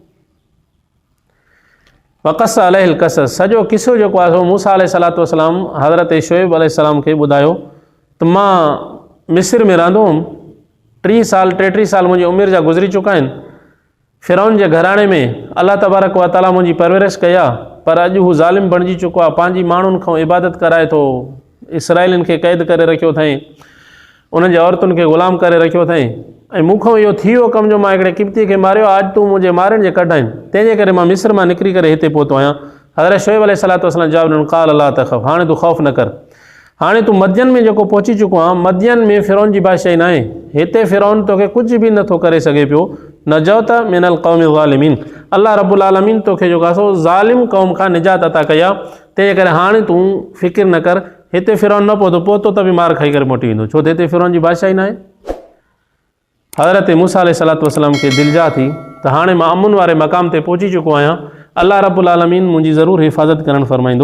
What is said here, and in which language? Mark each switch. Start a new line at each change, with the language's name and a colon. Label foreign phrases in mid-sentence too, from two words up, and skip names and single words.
Arabic: وقص عليه القصص,
Sindhi: सॼो किसो जेको आहे सो मूसा
Arabic: عليه الصلاة والسلام
Sindhi: हज़रत शोएब अलैहिस्सलाम खे ॿुधायो त मां मिस्र में रहंदो हुउमि, 33 साल मुंहिंजी उमिरि जा गुज़री चुका आहिनि, फ़िरौन जे घराणे में अल्लाह
Arabic: تبارك وتعالى
Sindhi: मुंहिंजी परवरिश कया, पर अॼु हू ज़ालिम बणिजी चुको आहे, पंहिंजी माण्हुनि खां इबादत कराए थो, इसराइलियुनि खे क़ैद करे रखियो अथई, उन्हनि जे औरतुनि खे ग़ुलाम करे रखियो अथई, ऐं मूंखां इहो थी वियो कमु जो मां हिकिड़े किब्ती खे मारियो, अॼु तूं मुंहिंजे मारण जे कढाइनि, तंहिंजे करे मां मिस्र मां निकिरी करे हिते पहुतो आहियां। हज़रत शुएब
Arabic: عليه الصلاة والسلام
Sindhi: जवाबु ॾिनो,
Arabic: قال لا تخف,
Sindhi: हाणे तूं ख़ौफ़ न कर, हाणे तूं मदियन में जेको पहुची चुको आहे, मदियन में फ़िरौन जी बादशाही न आहे, हिते फ़िरौन तोखे कुझु बि नथो करे सघे पियो,
Arabic: نجوت من القوم الظالمين,
Sindhi: अल्लाह
Arabic: رب العالمين
Sindhi: तोखे जेको आहे सो ज़ालिम क़ौम खां निजात अता कई आहे, तंहिंजे करे हाणे तूं फ़िकिर न कर, हिते फ़िरौन न पहुतो त बि मार खाई करे मोटी वेंदो, छो त हिते फ़िरौन जी बादशाही न आहे। हज़रत मूसा
Arabic: عليه الصلاة والسلام
Sindhi: खे दिलजा थी त हाणे मां अमुन वारे मक़ाम ते पहुची चुको आहियां, अल्लाह
Arabic: رب العالمين
Sindhi: मुंहिंजी ज़रूरु हिफ़ाज़त करणु फरमाईंदो।